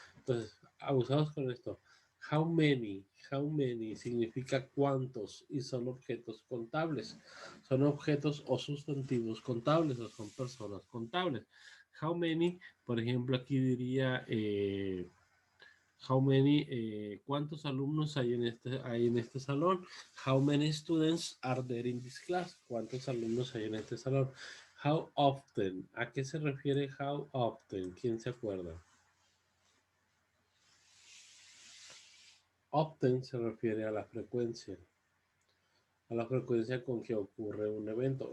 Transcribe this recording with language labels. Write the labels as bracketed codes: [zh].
[es] Entonces, abusados con esto. How many significa cuántos y son objetos contables. Son objetos o sustantivos contables o son personas contables. How many, por ejemplo, aquí diría how many, ¿cuántos alumnos hay en este salón? [en] How many students are there in this class? [es] ¿Cuántos alumnos hay en este salón? How often, ¿a qué se refiere how often? ¿Quién se acuerda? Often se refiere a la frecuencia con que ocurre un evento.